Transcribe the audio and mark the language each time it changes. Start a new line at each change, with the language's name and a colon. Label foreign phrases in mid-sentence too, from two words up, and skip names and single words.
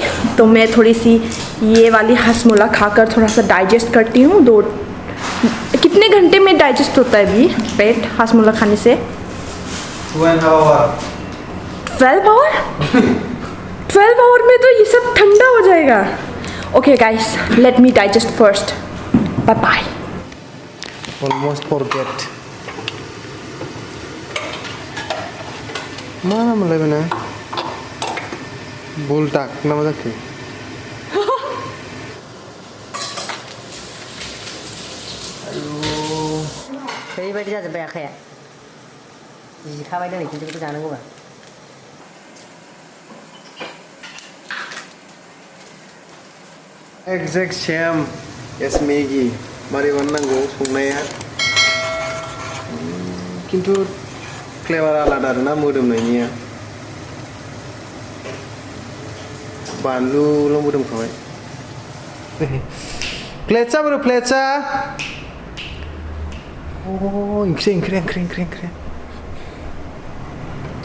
Hindi: तो मैं थोड़ी सी ये वाली हासमोला खाकर थोड़ा सा डाइजेस्ट करती हूँ। कितने घंटे में डाइजेस्ट होता है अभी पेट हासमोला खाने से? 12 आवर। 12 आवर में तो ये सब ठंडा हो जाएगा।
English: okay guys, let me digest first, bye bye. Almost forget.
Indonesian: Mana mulai benar? Buldak nama tadi. Aduh.
Bodo: ओरैबायदि जाजोब्बाय आखाया जिखाबाय दिनै खिन्थु बेखौ जानांगौबा
English: Exact same as Maggi.
Bodo: Mari बानायनांगौ संनाया खिन्थु फ्लेभार आलादा आरोना मोदोमनायनिया बानलुल' मोदोमखाबाय प्लेटसा बोरो प्लेटसा ओंख्रि